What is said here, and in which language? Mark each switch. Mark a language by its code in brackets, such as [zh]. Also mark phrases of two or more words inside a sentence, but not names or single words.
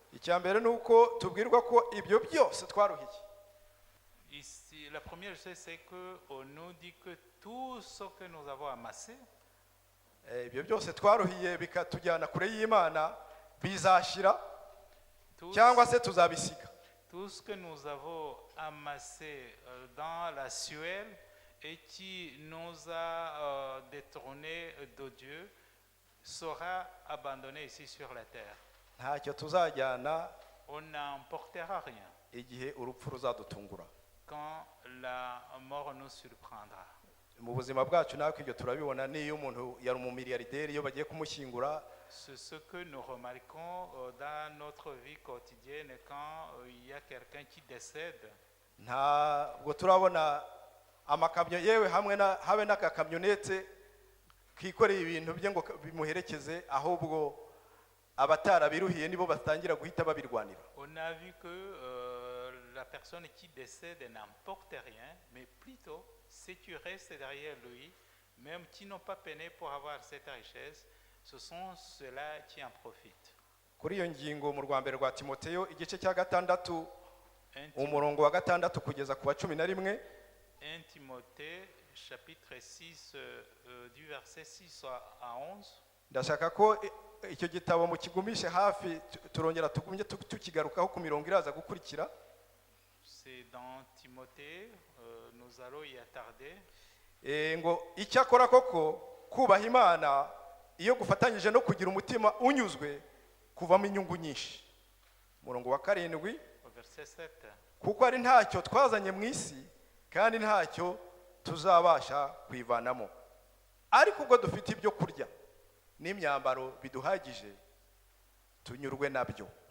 [rw] Icya mbere nuko tubwirwa ko ibyo byose twaruhiye. [fr] Ici, la première chose, c'est qu'on nous dit que tout ce que nous avons amassé, [rw] ibyo byose twaruhiye bikatujyana kure y'Imana bizashira [fr] tout, [rw] cyangwa se tuzabisiga. [fr] tout ce que nous avons amassé dans la suelle et qui nous a détournés de Dieu sera abandonné ici sur la terre. [rw] Ntacyo tuzajyana [fr] On n'emportera rien [rw] igihe urupfu ruzadutungura. [fr] quand la mort nous surprendra. [rw] Mu buzima bwacu natwe ibyo turabibona, niyo umuntu yari umumiliyarderi iyo bagiye kumushyingura [fr] C'est ce que nous remarquons dans notre vie quotidienne quand il y a quelqu'un qui décède. [rw] ntabwo turabona amakamyo yewe habe n'akakamyonete kikoreye ibintu bye ngo bimuherekeze, ahubwo abatarabiruhiye nibo batangira guhita babirwanira. [fr] On a vu que la personne qui décède n'emporte rien, mais plutôt, si tu restes derrière lui, même qui n'ont pas peiné pour avoir cette richesse, ce sont ceux-là qui en profitent. [rw] Kuri iyo ngingo mu Rwambere rwa Timoteyo igice cya 6 1 umurongo wa 6 kugeza ku wa 11, [fr] Timothée, chapitre 6, du verset 6 à 11. [rw] ndashaka ko icyo gitabo mu kigumishe hafi turongera tugumye tukigarukaho ku mirongo iraza gukurikira. [fr] C'est dans Timothée, nous allons y attarder. [rw] Ngo icyakora koko kubaha Imana iyo gufatanyije no kugira umutima unyuzwe kuvamo inyungu nyinshi. Umurongo wa 7, [fr] Au verset 7. [rw] kuko ari ntacyo twazanye mu isi kandi ntacyo tuzabasha kwivanamo, ariko ubwo dufite ibyo kurya n'imyambaro biduhagije tunyurwe nabyo.